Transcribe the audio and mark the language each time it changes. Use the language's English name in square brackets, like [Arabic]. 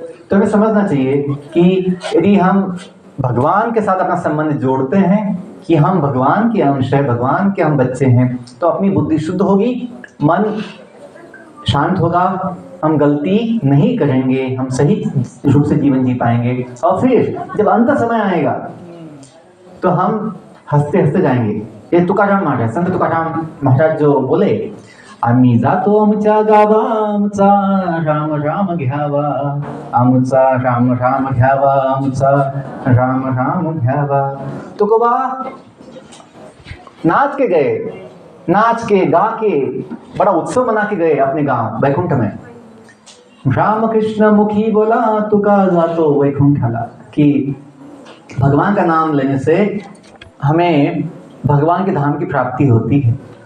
[Hindi] तो हमें समझना चाहिए कि यदि हम भगवान के साथ अपना संबंध जोड़ते हैं कि हम भगवान के अंश हैं, भगवान के हम बच्चे हैं, तो अपनी बुद्धि शुद्ध होगी, मन शांत होगा, हम गलती नहीं करेंगे, हम सही रूप से जीवन जी पाएंगे। और फिर जब अंत समय आएगा तो हम हंसते हंसते जाएंगे। ये तुकाराम महाराज, संत तुकाराम महाराज जो बोले, [Marathi] आम्ही जातो आमच्या गावा, आमचा राम राम घ्यावा, आमचा राम राम घ्यावा, आमचा राम राम घ्यावा। [Hindi] तो कोबा नाच के गए, नाच के गा के बड़ा उत्सव मना के गए अपने गांव वैकुंठ में। [Marathi] रामकृष्ण मुखी बोला तुका जातो वैकुंठाला, [Hindi] कि भगवान का नाम लेने से हमें भगवान के धाम की प्राप्ति होती है।